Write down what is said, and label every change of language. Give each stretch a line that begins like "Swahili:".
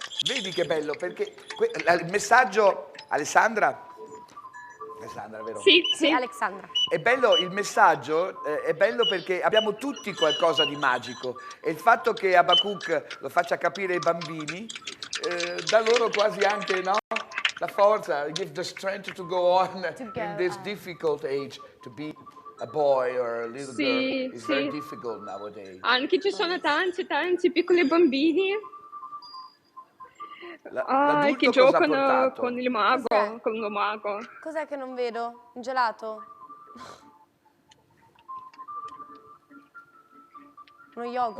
Italian: Vedi che bello, perché il messaggio, Alessandra, vero? Sì, Alexandra. È bello il messaggio, è bello perché abbiamo tutti qualcosa di magico e il fatto che Abakuk lo faccia capire ai bambini dà loro quasi anche, no? La forza,
English: give the strength to go on in this difficult age, to be a boy or a little girl is very difficult nowadays.
Italian: Anche ci sono tanti piccoli bambini che giocano con il mago, con lo mago. Cos'è che non vedo? Un gelato? Uno yogurt?